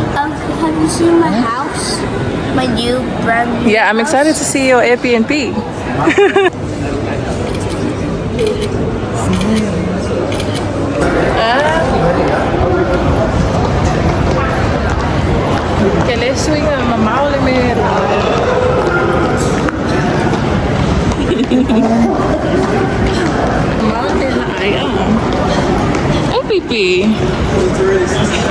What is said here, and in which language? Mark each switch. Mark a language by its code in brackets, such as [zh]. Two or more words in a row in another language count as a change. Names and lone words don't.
[en] Have you seen my house? My new brand new Yeah, I'm excited to see your Airbnb. Que le swinga mamá o le me. Hey, Pipi.